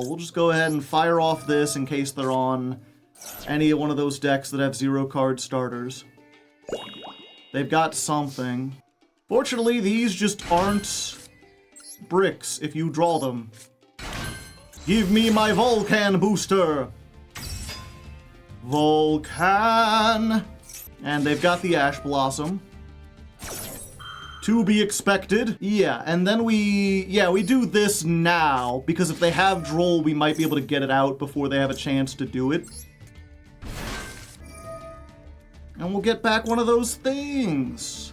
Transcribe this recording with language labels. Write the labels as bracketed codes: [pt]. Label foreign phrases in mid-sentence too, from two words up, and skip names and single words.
[en] We'll just go ahead and fire off this in case they're on any one of those decks that have 0-card starters. They've got something. Fortunately, these just aren't bricks if you draw them. Give me my Volcan booster! Volcan! And they've got the Ash Blossom. To be expected. Yeah, and then we do this now, because if they have Droll, we might be able to get it out before they have a chance to do it. And we'll get back one of those things.